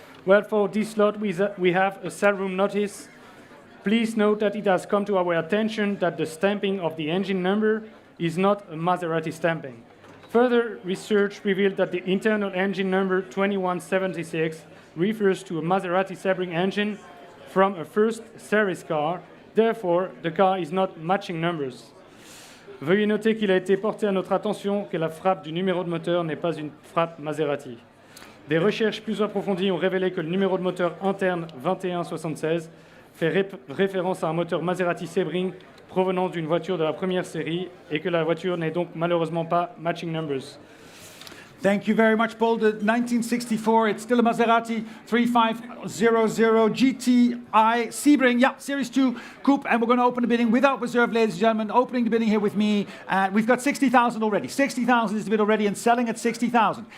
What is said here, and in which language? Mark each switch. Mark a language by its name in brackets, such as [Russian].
[English] Well, for this lot, we have a sale room notice. Please note that it has come to our attention that the stamping of the engine number is not a Maserati stamping. Further research revealed that the internal engine number 2176 refers to a Maserati Sebring engine from a first series car. Therefore, the car is not matching numbers. [French] Veuillez noter qu'il a été porté à notre attention que la frappe du numéro de moteur n'est pas une frappe Maserati. Des recherches plus approfondies ont révélé que le numéro de moteur interne 2176 fait référence à un moteur Maserati Sebring provenant d'une voiture de la première série et que la voiture n'est donc malheureusement pas matching numbers. [English] Thank you very much, Paul. The 1964, it's still a Maserati 3500 GTI Sebring, yeah, Series 2 Coupe, and we're going to open the bidding without reserve, ladies and gentlemen. Opening the bidding here with me. We've got 60,000 already. 60,000 is the bid already and selling at 60,000.